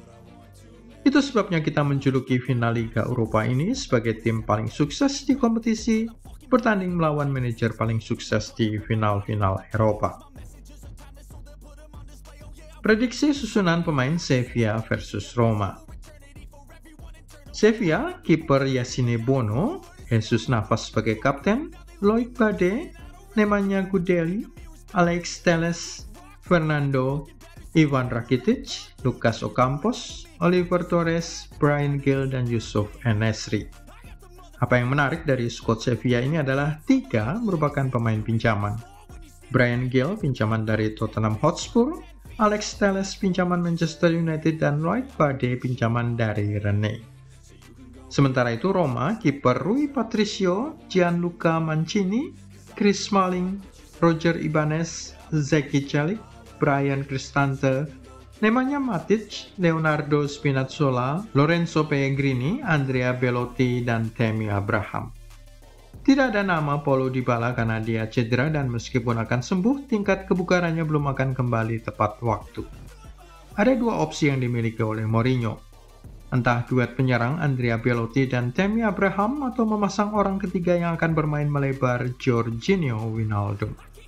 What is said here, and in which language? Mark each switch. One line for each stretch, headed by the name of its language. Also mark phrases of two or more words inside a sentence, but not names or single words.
Indonesian: Itu sebabnya kita menjuluki final Liga Eropa ini sebagai tim paling sukses di kompetisi, bertanding melawan manajer paling sukses di final-final Eropa. Prediksi susunan pemain Sevilla versus Roma. Sevilla, kiper Yassine Bono, Jesus Navas sebagai kapten, Loic Bade, Nemanja Gudeli, Alex Telles, Fernando, Ivan Rakitic, Lucas Ocampos, Oliver Torres, Bryan Gil, dan Yusuf En-Nesyri. Apa yang menarik dari skuad Sevilla ini adalah 3 merupakan pemain pinjaman. Bryan Gil pinjaman dari Tottenham Hotspur, Alex Telles pinjaman Manchester United, dan Loic Bade pinjaman dari Rennes. Sementara itu Roma, kiper Rui Patricio, Gianluca Mancini, Chris Smalling, Roger Ibanez, Zeki Celik, Bryan Cristante, Nemanja Matic, Leonardo Spinazzola, Lorenzo Pellegrini, Andrea Belotti, dan Tammy Abraham. Tidak ada nama Paulo Dybala karena dia cedera dan meskipun akan sembuh, tingkat kebugarannya belum akan kembali tepat waktu. Ada 2 opsi yang dimiliki oleh Mourinho. Entah duet penyerang Andrea Belotti dan Tammy Abraham atau memasang orang ketiga yang akan bermain melebar Jorginho Wijnaldum.